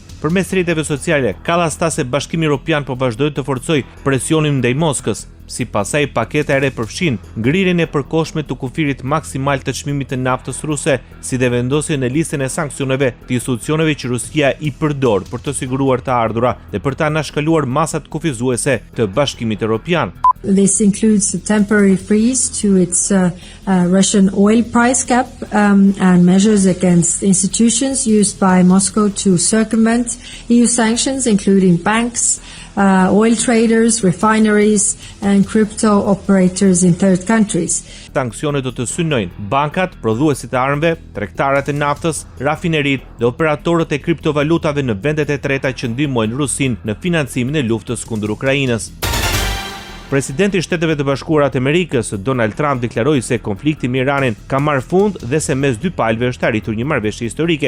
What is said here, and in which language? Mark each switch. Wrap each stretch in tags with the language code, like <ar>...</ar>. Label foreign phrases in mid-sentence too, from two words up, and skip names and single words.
<sq>Përmes rrjeteve sociale, Kallas tha se Bashkimi Evropian po vazhdoi të forcojë presionin ndaj Moskës. Sipas saj, paketa e re përfshin ngrirjen e përkohshme të kufirit maksimal të çmimit të naftës ruse, si dhe vendosjen në listën e sanksioneve të institucioneve që Rusia i përdor për të siguruar të ardhura dhe për ta anashkaluar masat kufizuese të Bashkimit Evropian.</sq> <en>This includes a temporary freeze to its Russian oil price cap and measures against institutions used by Moscow to circumvent EU sanctions, including banks, oil traders, refineries and crypto operators in third countries.</en> <sq>Sanksionet do të synojnë bankat, prodhuesit e armëve, tregtarët e naftës, rafinerit dhe operatorët e kriptovalutave në vendet e treta që ndihmojnë Rusinë në financimin e luftës kundër Ukrainës. Presidenti i Shteteve të Bashkuara të Amerikës, Donald Trump, deklaroi se konflikti me Iranin ka marrë fund dhe se mes dy palëve është arritur një marrëveshje historike.</sq>